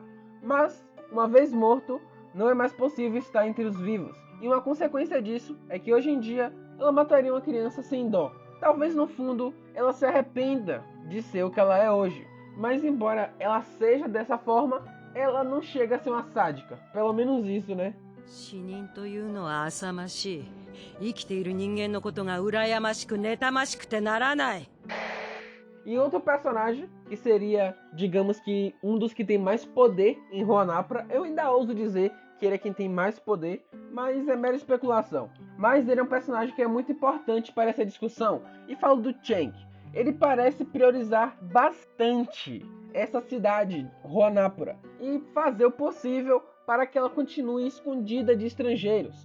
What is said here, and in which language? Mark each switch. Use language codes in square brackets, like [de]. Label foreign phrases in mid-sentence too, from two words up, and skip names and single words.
[pt] Mas, uma vez morto, não é mais possível estar entre os vivos. E uma consequência disso é que hoje em dia ela mataria uma criança sem dó. Talvez no fundo ela se arrependa de ser o que ela é hoje. Mas embora ela seja dessa forma, ela não chega a ser uma sádica. Pelo menos isso, né? [ja] 死人というのは浅ましい。生きている人間のことが羨ましく妬ましくてならない。 [pt] E outro personagem, que seria, digamos que, um dos que tem mais poder em Ruanapura, eu ainda ouso dizer que ele é quem tem mais poder, mas é mera especulação. Mas ele é um personagem que é muito importante para essa discussão, e falo do Chang. Ele parece priorizar bastante essa cidade, Ruanapura, e fazer o possível para que ela continue escondida de estrangeiros.